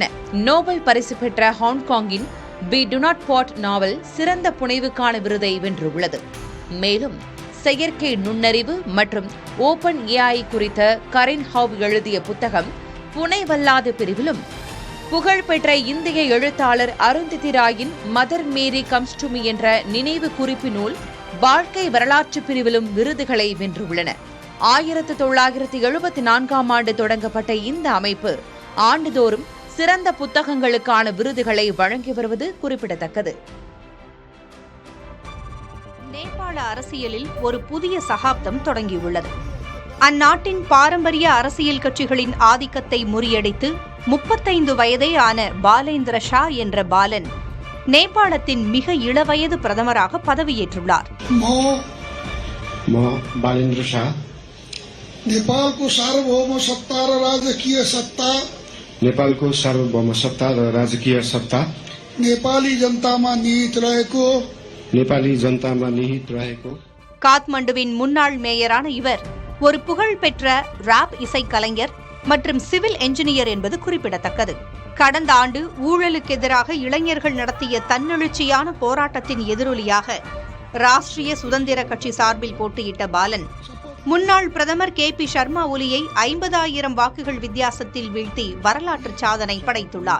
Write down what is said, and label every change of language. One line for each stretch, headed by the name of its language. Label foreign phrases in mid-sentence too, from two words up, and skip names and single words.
Tamil: நோபல் பரிசு பெற்ற ஹாங்காங்கின் வி டு நாட் பாட் நாவல் சிறந்த புனைவுக்கான விருதை வென்றுள்ளது. மேலும் செயற்கை நுண்ணறிவு மற்றும் ஓபன் AI குறித்த கரின் ஹவ் எழுதிய புத்தகம் புனைவல்லாத பிரிவிலும், புகழ்பெற்ற இந்திய எழுத்தாளர் அருந்ததி ராயின் மதர் மேரி கம்ஸ் டு மீ என்ற நினைவு குறிப்பு நூல் வாழ்க்கை வரலாற்று பிரிவிலும் விருதுகளை வென்றுள்ளன. 1974ஆம் ஆண்டு தொடங்கப்பட்ட இந்த அமைப்பு ஆண்டுதோறும் சிறந்த புத்தகங்களுக்கான விருதுகளை வழங்கி வருவது குறிப்பிடத்தக்கது. நேபாள அரசியலில் ஒரு புதிய சகாப்தம் தொடங்கியுள்ளது. அந்நாட்டின் பாரம்பரிய அரசியல் கட்சிகளின் ஆதிக்கத்தை முறியடித்து 35 வயதே ஆன பாலேந்திர ஷா என்ற பாலன் நேபாளத்தின் மிக இளவயது பிரதமராக பதவியேற்றுள்ளார்.
Nepali: नेपालको सार्वभौम सत्ता र राजकीय सत्ता नेपाली जनतामा निहित रहेको
Tamil: காத்மண்டுவின் முன்னாள் மேயரான இவர் ஒரு புகழ்பெற்ற ராப் இசைக்கலைஞர் மற்றும்
English: civil engineer
Tamil: என்பது குறிப்பிடத்தக்கது. கடந்த ஆண்டு ஊழலுக்கு எதிராக இளைஞர்கள் நடத்திய தன்னெழுச்சியான போராட்டத்தின் எதிரொலியாக ராஷ்டிரிய சுதந்திர கட்சி சார்பில் போட்டியிட்ட பாலன் முன்னாள் பிரதமர் KP சர்மா ஒலியை 50,000 வாக்குகள் வித்தியாசத்தில் வீழ்த்தி வரலாற்று சாதனை படைத்துள்ளார்.